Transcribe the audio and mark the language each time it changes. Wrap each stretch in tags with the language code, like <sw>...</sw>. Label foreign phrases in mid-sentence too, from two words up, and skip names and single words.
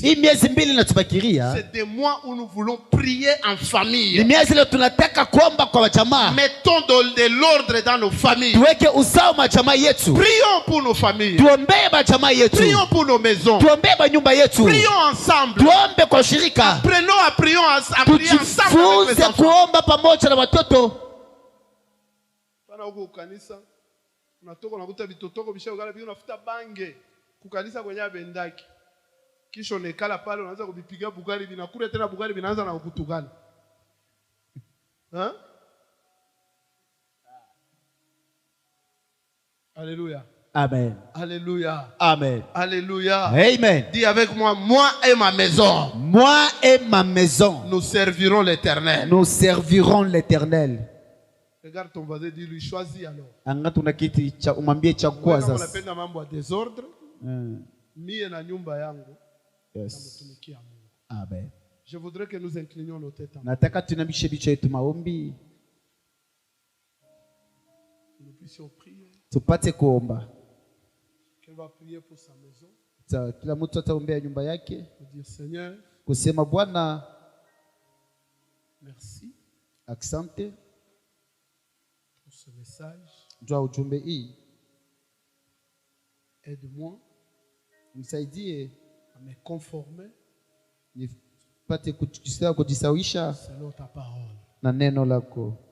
<sw>Hii miezi mbili natubakiria</sw> <fr>c'est des mois où nous voulons prier en</fr> <sw>ni</sw> <fr>famille.</fr> <sw>miezi ile tunataka kuomba kwa wajamaa,</sw> <fr>Mettons de l'ordre dans nos familles.</fr> <sw>tuweke usawa majamaa yetu,</sw> <fr>Prions pour nos familles.</fr> <sw>tuombee majamaa yetu,</sw> <fr>Prions pour nos maisons.</fr> <sw>tuombee manyumba yetu,</sw> <fr>Prions ensemble.</fr> <sw>tuombe kwa shirika,</sw> <fr>Apprenons à prier ensemble avec les</fr> <sw>tujifunze</sw> <fr>enfants.</fr> <sw>kuomba pamoja na watoto. Pana huko kanisa unatoka unakuta vitotoko vishaogala vile unafuta bange kukanisa kwenye abendaki. Kisha unekala pale unaanza kuvipiga bugari vinakula tena bugari vinaanza na kukutukana.</sw> <fr>Hein? Alléluia. Amen. Alléluia. Amen. Alléluia. Amen. Dis avec moi et ma maison, Moi et ma maison, nous servirons l'Éternel. nous servirons l'Éternel. Regarde ton voisin, dis-lui, choisis alors.</fr> <sw>Anga tuna kiti cha umwambie chagua Wewe kama sasa. unapenda mambo ya desordre, mie na nyumba yangu Yes. namtumikia Mungu. Amen.</sw> <fr>Je voudrais que nous inclinions nos têtes en</fr> <sw>Nataka tunamishe vichwa yetu maombi,</sw> <fr>nous puissions prier.</fr> <sw>tupate kuomba.</sw> <fr>Qu'elle va prier pour sa maison,</fr> <sw>Kila mtu ataombea nyumba yake,</sw> <fr>pour dire Seigneur,</fr> <sw>kusema Bwana,</sw> <fr>merci</fr> <sw>asante</sw> <fr>pour ce message.</fr> <sw>juu ya ujumbe hii,</sw> <fr>Aide-moi</fr> <sw>msaidie</sw> <fr>à me conformer</fr> <sw>nipate kujisawisha</sw> <fr>selon ta parole.</fr> <sw>na neno lako.</sw>